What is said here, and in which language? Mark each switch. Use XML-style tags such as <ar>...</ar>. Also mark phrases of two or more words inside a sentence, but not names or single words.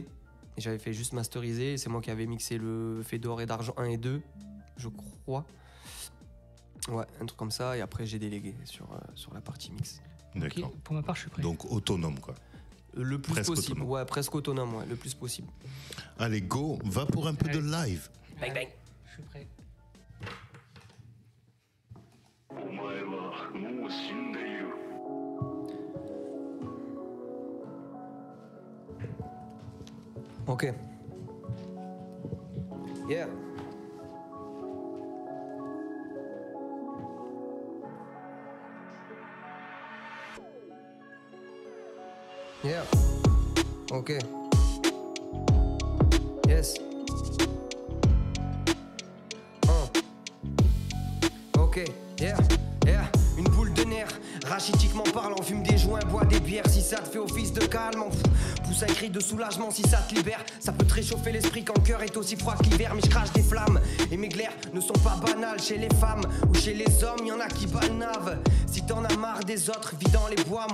<fr>Et j'avais fait juste masteriser. C'est moi qui avais mixé le Fedor et d'Argent 1 et 2, je crois. Ouais, un truc comme ça. Et après, j'ai délégué sur la partie mix. D'accord. Ok, pour ma part, je suis prêt. Donc autonome, quoi. Le plus Presque possible. autonome. Ouais, presque autonome, ouais, le plus possible. Allez, go, va pour un peu de Allez. live. Bang, bang. Je suis prêt.</fr> <ja>お前はもう死んでいる。</ja> <en>Ok. Yeah. Yeah. Ok. Yes. Ok. Yeah. Yeah.</en> <fr>Une boule de nerfs. Rachitiquement parlant, fume des joints, bois des bières. Si ça te fait office de calme, pousse un cri de soulagement si ça te libère. Ça peut te réchauffer l'esprit quand le cœur est aussi froid que l'hiver. Mais je crache des flammes et mes glaires ne sont pas banales. Chez les femmes ou chez les hommes, y en a qui balnavent. Si t'en as marre des autres, vis dans les bois.</fr>